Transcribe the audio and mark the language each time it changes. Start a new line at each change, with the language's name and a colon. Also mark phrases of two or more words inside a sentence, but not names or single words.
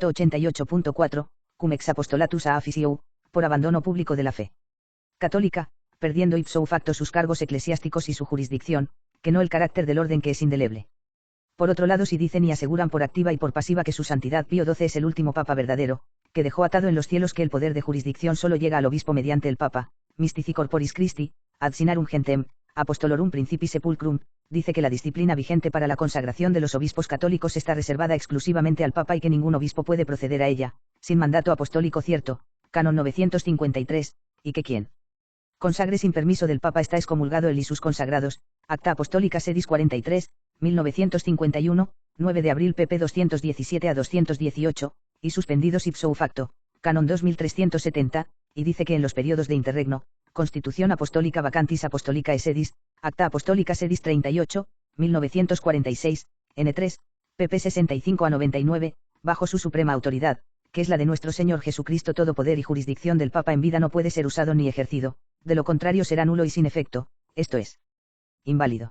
Spanish: 188.4, cum ex apostolatus a officio, por abandono público de la fe católica, perdiendo
Latin: ipso facto
Spanish: sus cargos eclesiásticos y su jurisdicción, que no el carácter del orden que es indeleble. Por otro lado, si dicen y aseguran por activa y por pasiva que su santidad Pío XII es el último papa verdadero, que dejó atado en los cielos que el poder de jurisdicción solo llega al obispo mediante el papa, mystici corporis Christi, ad sinarum gentem, apostolorum principi sepulcrum, dice que la disciplina vigente para la consagración de los obispos católicos está reservada exclusivamente al papa y que ningún obispo puede proceder a ella, sin mandato apostólico cierto, canon 953, y que quien consagre sin permiso del papa está excomulgado él y sus consagrados, Acta Apostólica Sedis 43, 1951, 9 de abril pp 217 a 218, y suspendidos
Latin: ipso facto,
Spanish: canon 2370, y dice que en los periodos de interregno, Constitución Apostólica Vacantis Apostolicae Sedis, Acta Apostólica Sedis 38, 1946, N3, pp 65 a 99, bajo su suprema autoridad, que es la de nuestro Señor Jesucristo, todo poder y jurisdicción del Papa en vida no puede ser usado ni ejercido, de lo contrario será nulo y sin efecto, esto es, inválido.